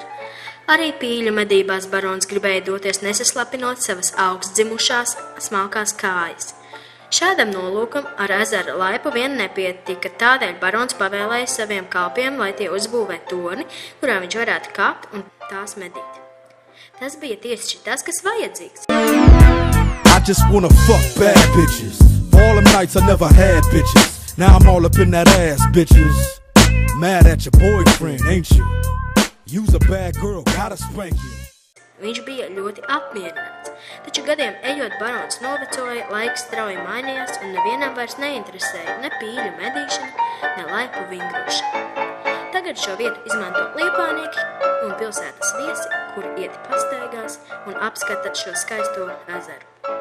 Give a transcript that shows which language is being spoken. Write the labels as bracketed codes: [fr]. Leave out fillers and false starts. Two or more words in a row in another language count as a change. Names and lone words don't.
[lv] Arī pīļu medībās barons gribēja doties nesaslapinot savas augstdzimušās smalkās kājas. Šādam nolūkam ar ezera laipu vien nepietika, tādēļ barons pavēlēja saviem kalpiem, lai tie uzbūvē torni, kurā viņš varētu kāpt un tās medīt. Tas bija tieši tas, kas vajadzīgs. [en] I just wanna fuck bad bitches. For all them nights I never had bitches. Now I'm all up in that ass, bitches. Mad at your boyfriend, ain't you? You's a bad girl, gotta spank you. [lv] Viņš bija ļoti apmierināts, taču gadiem ejot barons novecoja, laiks strauji mainījās un nevienam vairs neinteresēja ne pīļu medīšana, ne laipu vingrošana. Tagad šo vietu izmanto liepājnieki un pilsētas viesi, kuri iet pastaigās un apskata šo skaisto ezeru.